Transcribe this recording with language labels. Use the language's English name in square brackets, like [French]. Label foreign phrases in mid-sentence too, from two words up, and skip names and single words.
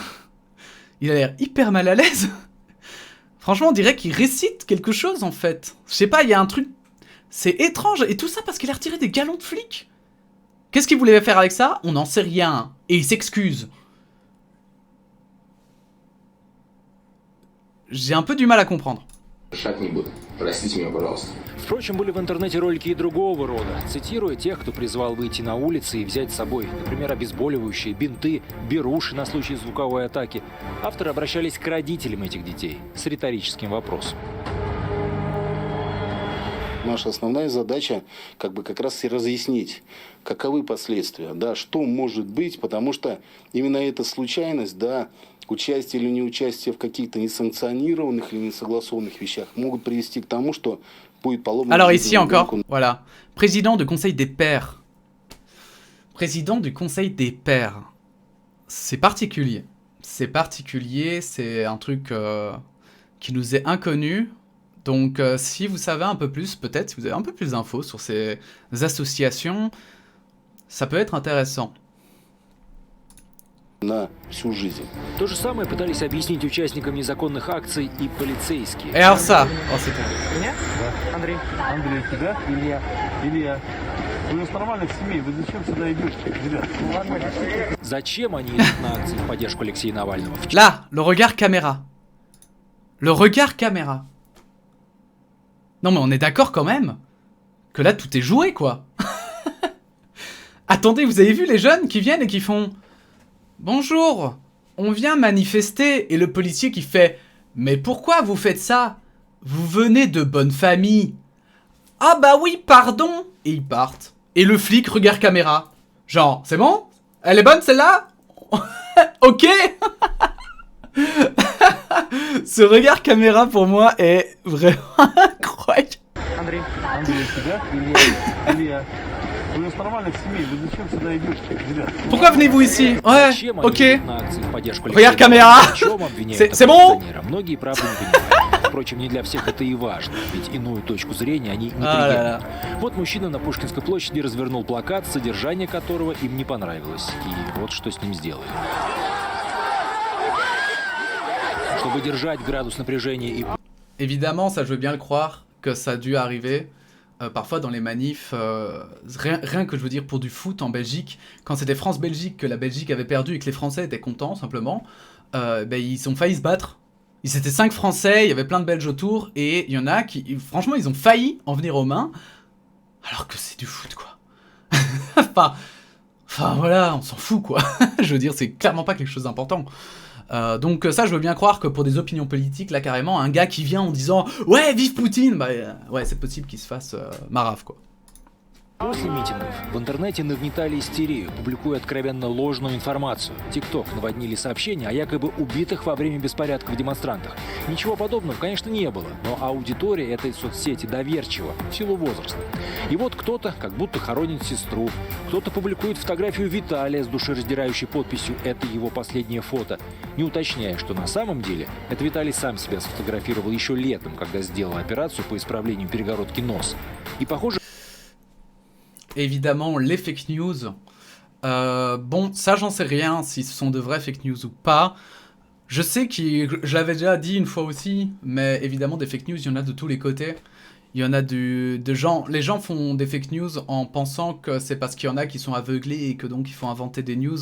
[French] Il a l'air hyper mal à l'aise. Franchement, on dirait qu'il récite quelque chose, en fait. Je sais pas, il y a un truc... C'est étrange. Et tout ça parce qu'il a retiré des galons de flics. Qu'est-ce qu'il voulait faire avec ça? On n'en sait rien. Et il s'excuse. J'ai un peu du mal à comprendre. [Russian] Впрочем, были в интернете ролики и другого рода, цитируя тех, кто призвал выйти на улицы и взять с собой, например, обезболивающие, бинты, беруши на случай звуковой атаки. Авторы обращались к родителям этих детей с риторическим вопросом. Наша основная задача как раз и разъяснить, каковы последствия, да, что может быть, потому что именно эта случайность, да, участие или неучастие в каких-то несанкционированных или несогласованных вещах могут привести к тому, что будет поломано... [French] Alors ici encore, voilà. Président du Conseil des pairs. Président du Conseil des pairs. C'est particulier. C'est particulier, c'est un truc qui nous est inconnu. Donc si vous savez un peu plus, peut-être, si vous avez un peu plus d'infos sur ces associations, ça peut être intéressant. [Russian] На всю жизнь. То же самое пытались объяснить участникам незаконных акций и полицейские. [French] Et alors ça, [Russian] Меня? Да. Андрей. Андрей, тебя? Илья. Вы же нормальных семей, вы зачем сюда идете, ребят? Зачем они идут на акции в поддержку Алексея Навального? [French] Là, le regard caméra. Le regard caméra. Non mais on est d'accord quand même que là tout est joué quoi. Attendez, vous avez vu les jeunes qui viennent et qui font « Bonjour, on vient manifester » et le policier qui fait « Mais pourquoi vous faites ça? Vous venez de bonne famille. »« Ah bah oui, pardon !» Et ils partent. Et le flic, regard caméra. Genre, c'est bon? Elle est bonne celle-là? Ok. Ce regard caméra pour moi est vraiment incroyable. [Russian] Андрей, тебя? Илья. Вы же нормальных семей, вы зачем сюда идете, ребят? [French] Pourquoi venez-vous ici? Ouais, ok. Regarde caméra. C'est bon? [Russian] Многие, правда, не понимают. Впрочем, не для всех это и важно, ведь иную точку зрения они не приемлют. Вот мужчина на Пушкинской площади развернул плакат, содержание которого им не понравилось. И вот что с ним сделали. Чтобы держать градус напряжения и... [French] Évidemment, ça je veux bien le croire, que ça a dû arriver. Parfois dans les manifs, rien que je veux dire pour du foot en Belgique, quand c'était France-Belgique, que la Belgique avait perdu et que les Français étaient contents simplement, ils ont failli se battre. Ils étaient 5 Français, il y avait plein de Belges autour, et il y en a qui, franchement, ils ont failli en venir aux mains, alors que c'est du foot quoi. enfin voilà, on s'en fout quoi. Je veux dire, c'est clairement pas quelque chose d'important. Donc ça je veux bien croire que pour des opinions politiques là carrément un gars qui vient en disant ouais vive Poutine, bah ouais c'est possible qu'il se fasse marave quoi. [Russian] После митингов в интернете нагнетали истерию, публикуя откровенно ложную информацию. ТикТок наводнили сообщения о якобы убитых во время беспорядков демонстрантах. Ничего подобного, конечно, не было, но аудитория этой соцсети доверчива в силу возраста. И вот кто-то как будто хоронит сестру, кто-то публикует фотографию Виталия с душераздирающей подписью «Это его последнее фото», не уточняя, что на самом деле это Виталий сам себя сфотографировал еще летом, когда сделал операцию по исправлению перегородки носа. И похоже... [French] Évidemment, les [English] fake news. [French] Bon, ça, j'en sais rien si ce sont de vraies [English] fake news [French] ou pas. Je sais que je l'avais déjà dit une fois aussi, mais évidemment, des [English] fake news, [French] il y en a de tous les côtés. Il y en a de gens... Les gens font des [English] fake news [French] en pensant que c'est parce qu'il y en a qui sont aveuglés et que donc il faut inventer des news.